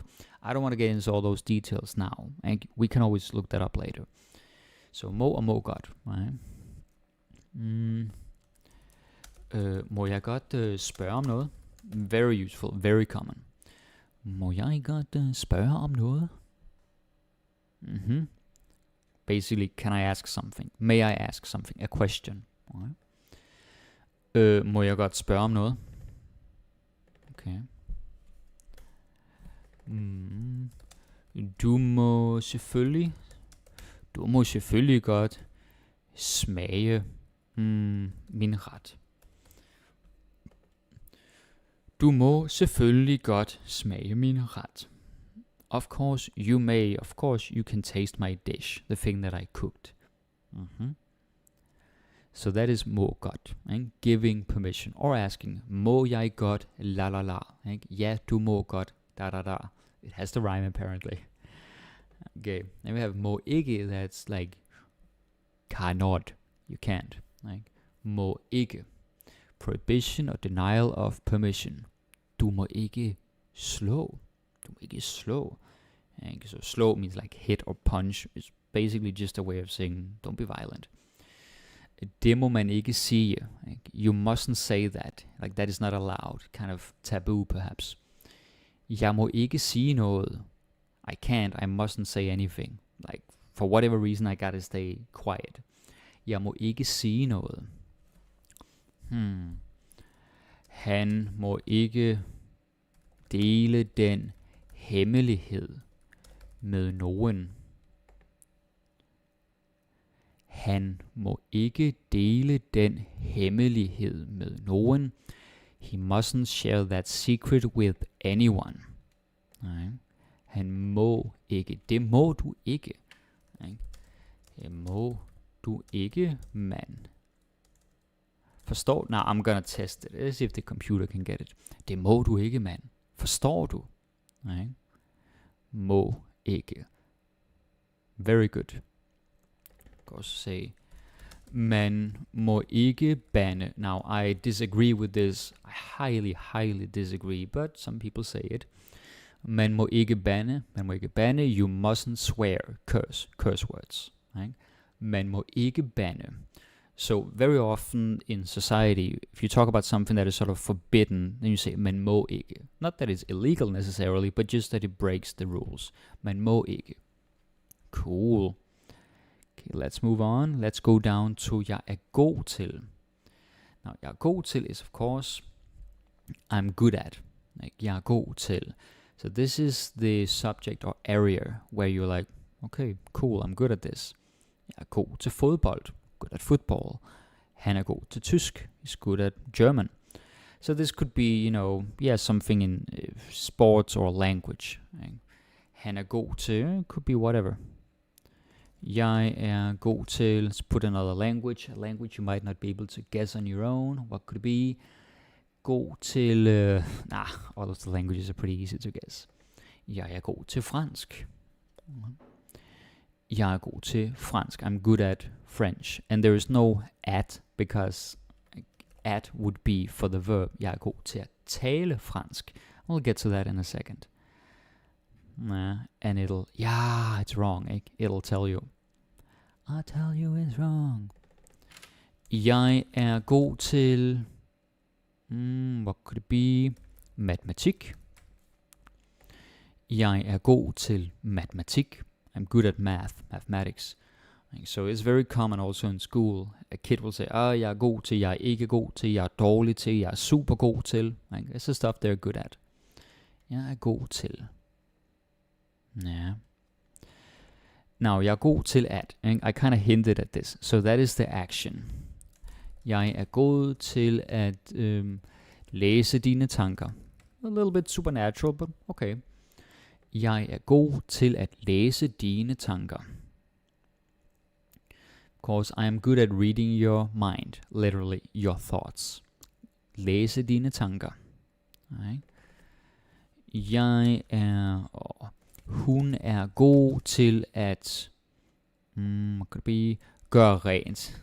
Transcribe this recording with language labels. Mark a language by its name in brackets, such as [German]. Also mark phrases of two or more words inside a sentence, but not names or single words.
[English] I don't want to get into all those details now. We can always look that up later. [Danish] So må og må godt. Right? Må jeg godt spørge om noget? [English] Very useful, very common. [Danish] Må jeg godt spørge om noget? [English] Basically, can I ask something? May I ask something? A question. Right? [Danish] Må jeg godt spørge om noget? [English] Okay. [Danish] Du må selvfølgelig godt smage min ret. Du må selvfølgelig godt smage min ret. [English] Of course you may, of course you can taste my dish, the thing that I cooked. So that is [Danish] må godt, [English] giving permission, or asking, [Danish] må jeg godt, la la la, ja du må godt, da da da. [English] It has to rhyme apparently. Okay, then we have [Danish] må ikke, [English] that's like cannot, you can't. [Danish] Må ikke. [English] Prohibition or denial of permission. [Danish] Du må ikke slå. Du må ikke slå. [English] So slow means like hit or punch. It's basically just a way of saying don't be violent. [Danish] Det må man ikke sige. [English] You mustn't say that. Like that is not allowed. Kind of taboo perhaps. [Danish] Jeg må ikke sige noget. [English] I can't. I mustn't say anything. Like for whatever reason I gotta stay quiet. [Danish] Jeg må ikke sige noget. Han må ikke dele den hemmelighed med nogen. Han må ikke dele den hemmelighed med nogen. He mustn't share that secret with anyone. Nej. Han må ikke. Det må du ikke. Nej. Det må du ikke, mand. Forstår? [English] Now I'm gonna test it. Let's see if the computer can get it. [Danish] Det må du ikke, mand. Forstår du? Nej. Må ikke. [English] Very good. Go say, [Danish] man må ikke bande. [English] Now I disagree with this. I highly disagree, but some people say it. [Danish] Man må ikke bande. Man må ikke bande. [English] You mustn't swear. Curse words. Right? [Danish] Man må ikke bande. [English] So very often in society, if you talk about something that is sort of forbidden, then you say [Danish] man må ikke. [English] Not that it's illegal necessarily, but just that it breaks the rules. [Danish] Man må ikke. [English] Cool. Okay, let's move on. Let's go down to [Danish] jeg er god til. [English] Now, [Danish] jeg er god til [English] is of course I'm good at. Like, [Danish] jeg er god til. [English] So this is the subject or area where you're like, okay, cool, I'm good at this. [Danish] Jeg er god til fodbold. [English] Good at football. [Danish] Han er god til tysk. [English] He's good at German. So this could be, something in sports or language. [Danish] Han er god til, [English] could be whatever. [Danish] Jeg er god til, [English] let's put another language, a language you might not be able to guess on your own. What could it be? [Danish] God til, [English] all of the languages are pretty easy to guess. [Danish] Jeg er god til fransk. Jeg er god til fransk. [English] I'm good at French. And there is no at, because at would be for the verb. [Danish] Jeg er god til at tale fransk. [English] We'll get to that in a second. And it's wrong. It'll tell you. I'll tell you it's wrong. [Danish] Jeg er god til, [English] what could it be? [Danish] Matematik. Jeg er god til matematik. [English] I'm good at mathematics. So it's very common also in school. A kid will say, [Danish] jeg er god til, jeg er ikke god til, jeg er dårlig til, jeg er super god til. [English] This is stuff they're good at. [Danish] Jeg er god til. Yeah. [English] Now, [Danish] jeg er god til at. [English] I kind of hinted at this. So that is the action. [Danish] Jeg er god til at læse dine tanker. [English] A little bit supernatural, but okay. [Danish] Jeg er god til at læse dine tanker. [English] Of course, I am good at reading your mind. Literally, your thoughts. [Danish] Læse dine tanker. Okay. Jeg er... Hun er god til at gøre rent.